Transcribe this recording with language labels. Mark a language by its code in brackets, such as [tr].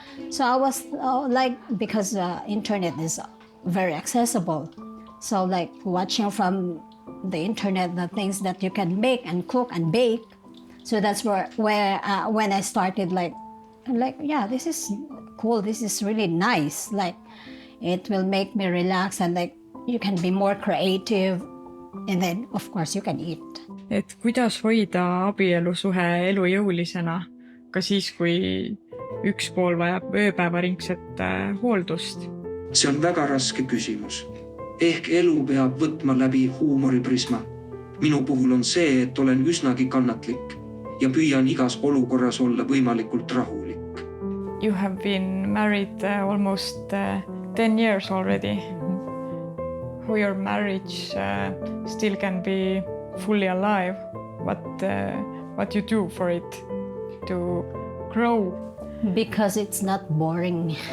[en] So I was like, because internet is very accessible, so like watching from the internet the things that you can make and cook and bake. So that's where when I started like, yeah, this is cool, this is really nice, like it will make me relax and like you can be more creative and then of course you can eat. [et] Et kuidas hoida abielusuhe elujõulisena ka siis, kui üks pool vajab ööpäevaringset hooldust? See on väga raske küsimus. Ehk elu peab võtma läbi huumoriprisma. Minu puhul on see, et olen üsnagi kannatlik ja püüan igas olukorras olla võimalikult rahulik. [en] You have been married almost 10 years already. How your marriage still can be fully alive? What you do for it to grow? Because it's not boring.